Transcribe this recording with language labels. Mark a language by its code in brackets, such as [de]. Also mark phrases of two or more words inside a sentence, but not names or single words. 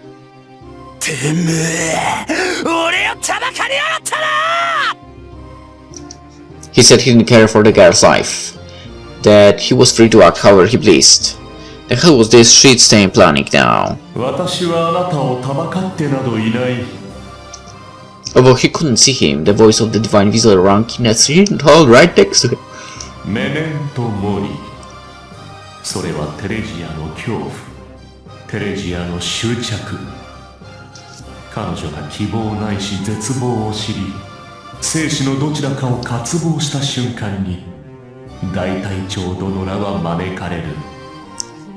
[en] He said he didn't care for the girl's life, that he was free to act however he pleased. The hell was this shit-stained planning now? Although he couldn't see him, the voice of the divine visitor rang in a certain hall right next to him. [la] Memento mori. [ja] それはテレジアの恐怖、テレジアの執着。彼女が希望ないし絶望を知り、生死のどちらかを渇望した瞬間に、大隊長殿らは招かれる。